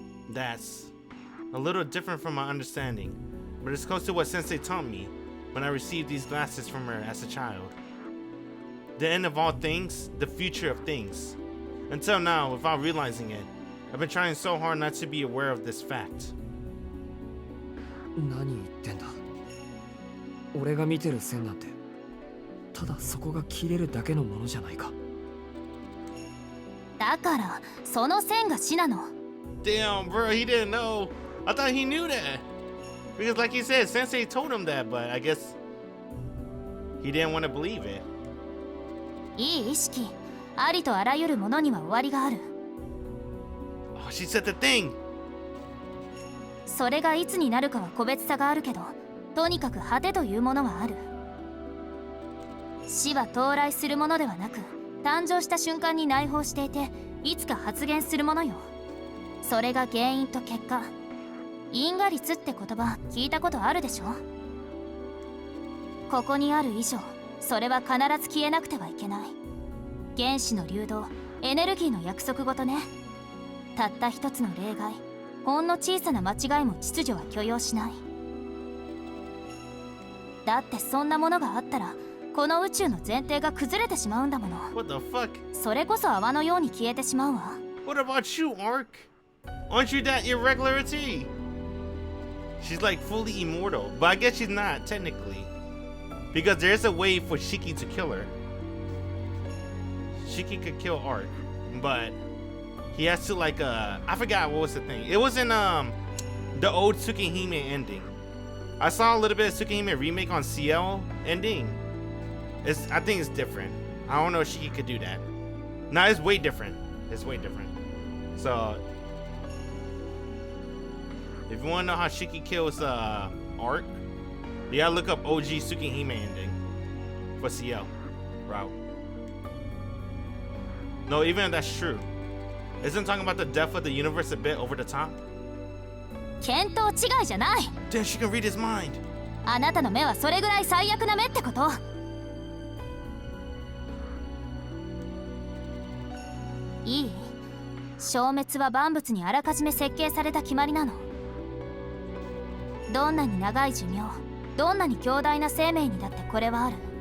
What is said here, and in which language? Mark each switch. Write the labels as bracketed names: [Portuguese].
[English] That's a little different from my understanding, but it's close to what Sensei taught me when I received these glasses from her as a child. The end of all things, the future of things. Until now, without realizing it, I've been trying so hard not to be aware of this fact. [Japanese] 何言ってんだ。俺が見てる線なんてただそこが切れるだけのものじゃないか。だからその線が死なの。 [English] Damn, bro, he didn't know. I thought he knew that. Because like he said, Sensei told him that, but I guess he didn't want to believe it. [Japanese] いい意識、ありとあらゆるものには終わりがある。 [English] Oh, she said the thing. [Japanese] それがいつになるかは個別差があるけど、とにかく果てというものはある。死は到来するものではなく、誕生した瞬間に内包していて、いつか発現するものよ。それが原因と結果。因果律って言葉聞いたことあるでしょ。ここにある以上、それは必ず消えなくてはいけない。原子の流動、エネルギーの約束事ね。たった一つの例外、ほんの小さな間違いも秩序は許容しない。だってそんなものがあったら、この宇宙の前提が崩れてしまうんだもの。 [English] What the fuck? [Japanese] それこそ泡のように消えてしまうわ。 [English] What about you, Arc? Aren't you that irregularity? She's like fully immortal, but I guess she's not technically. Because there's a way for Shiki to kill her. Shiki could kill Arc, but he has to like I forgot what was the thing. It was in the old Tsukihime ending. I saw a little bit of Tsukihime Remake on Ciel ending. I think it's different. I don't know if Shiki could do that. No, it's way different. It's way different. So if you want to know how Shiki kills Arc, you gotta look up OG Tsukihime ending for Ciel route. No, even if that's true, isn't talking about the death of the universe a bit over the top? [Japanese] 見当違いじゃない。 [English] Then she can read his mind. [Japanese] あなたの目はそれぐらい最悪な目ってこと。いい？消滅は万物にあらかじめ設計された決まりなの。どんなに長い寿命、どんなに強大な生命にだってこれはある。